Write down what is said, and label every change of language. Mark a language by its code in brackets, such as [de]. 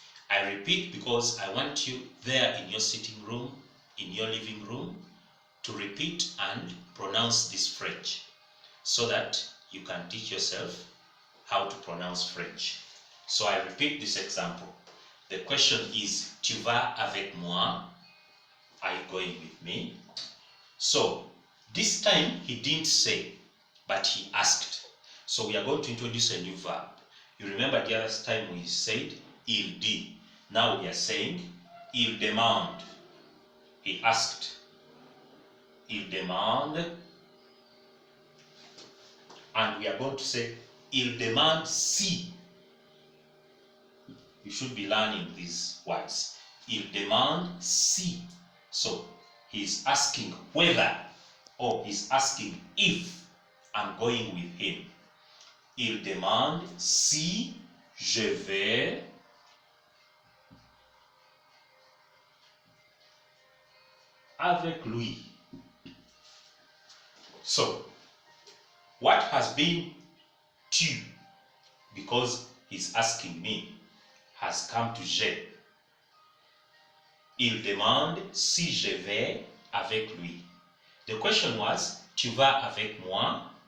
[en] I repeat because I want you there in your sitting room, in your living room, to repeat and pronounce this French so that you can teach yourself how to pronounce French. So I repeat this example. The question is, [fr] tu vas avec moi? [en] Are you going with me? So this time he didn't say, but he asked. So we are going to introduce a new verb. You remember the other time we said, [fr] il dit. [en] Now we are saying, [fr] il demande. [en] He asked. [fr] Il demande. [en] And we are going to say, [fr] il demande si. [en] You should be learning these words. [fr] Il demande si. [en] So he is asking whether, or he's asking if I'm going with him. [fr] Il demande si je vais avec lui. [en] So, what has been tu, because he's asking me, has come to je. [fr] Il demande si je vais avec lui. [en] The question was, [fr] tu vas avec moi?